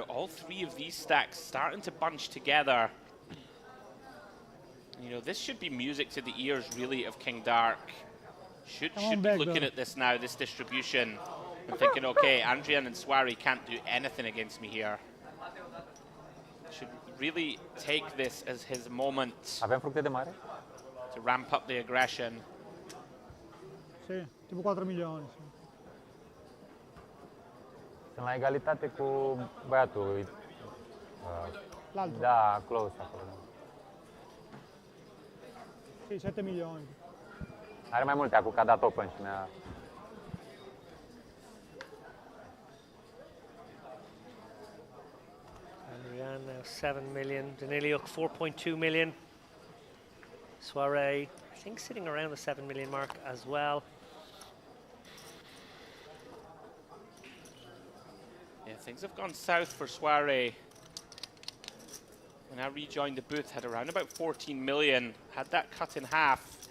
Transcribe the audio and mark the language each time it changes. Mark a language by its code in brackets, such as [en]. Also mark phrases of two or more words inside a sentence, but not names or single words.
[en] All 3 of these stacks starting to bunch together. You know, this should be music to the ears, really, of King Dark. Should be looking at this now, this distribution, and thinking, okay, Andrian and Soiree can't do anything against me here. Should really take this as his moment to ramp up the aggression. [it] Sì, tipo 4 milioni. Sì. [ro] Sunt la egalitate cu băiatul. Da, close acolo. [it] Sì, 7 milioni. [ro] Are mai multe acum, că a dat open și ne-a... [en] Andrian now 7 million. Daniliuk 4.2 million. Soiree, I think, sitting around the 7 million mark as well. Yeah, things have gone south for Soiree. When I rejoined the booth, had around about 14 million, had that cut in half.